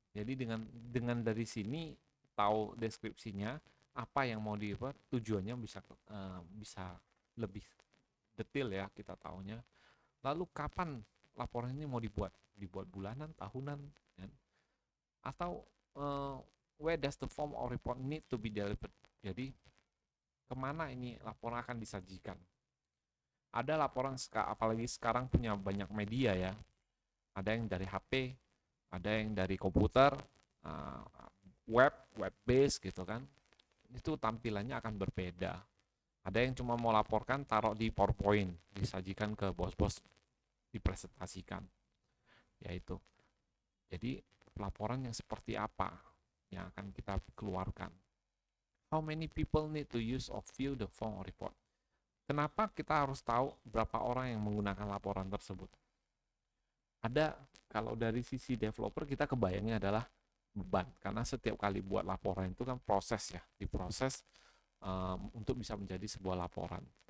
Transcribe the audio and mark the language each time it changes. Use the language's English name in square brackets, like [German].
[Indonesian] Jadi dengan dari sini tahu deskripsinya, apa yang mau dibuat, tujuannya bisa lebih detail ya kita tahunya. Lalu kapan laporan ini mau dibuat? Dibuat bulanan, tahunan, kan? Atau [English] Where does the form or report need to be delivered? [Indonesian] Jadi kemana ini laporan akan disajikan? Ada laporan, apalagi sekarang punya banyak media ya. Ada yang dari HP, ada yang dari komputer, web based gitu kan. Itu tampilannya akan berbeda. Ada yang cuma mau laporkan, taruh di PowerPoint, disajikan ke bos-bos, dipresentasikan. Yaitu. Jadi laporan yang seperti apa yang akan kita keluarkan? [English] How many people need to use or view the form or report? [Indonesian] Kenapa kita harus tahu berapa orang yang menggunakan laporan tersebut? Ada, kalau dari sisi developer kita kebayangnya adalah beban, karena setiap kali buat laporan itu kan proses ya, diproses untuk bisa menjadi sebuah laporan.